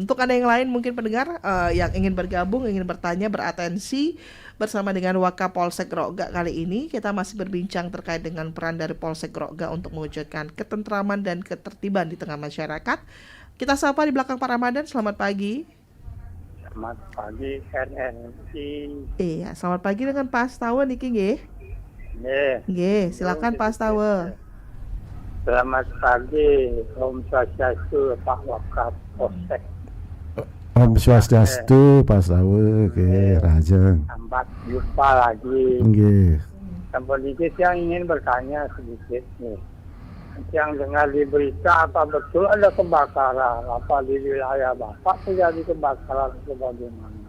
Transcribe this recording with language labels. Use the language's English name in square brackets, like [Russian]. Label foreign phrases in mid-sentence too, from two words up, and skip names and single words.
[Indonesian] Untuk Anda yang lain mungkin pendengar yang ingin bergabung, ingin bertanya, beratensi bersama dengan Wakapolsek Grogga kali ini, kita masih berbincang terkait dengan peran dari Polsek Grogga untuk mewujudkan ketentraman dan ketertiban di tengah masyarakat. Kita sapa di belakang Pak Ramadan, selamat pagi. Selamat pagi RNI. Iya, selamat pagi dengan Pak Astawa [Balinese] niki nggih. [Indonesian] Nggih, silakan Pak Astawa. Selamat pagi, Om Swastiastu, Pak Wakapolsek. Om Swastiastu, Pak Sawe, oke, Rajeng. Sambat jumpa lagi. Nggih. Sedikit yang ingin bertanya sedikit nih. Yang dengar di berita apa betul ada kebakaran? Apa di wilayah Bapak terjadi kebakaran atau bagaimana?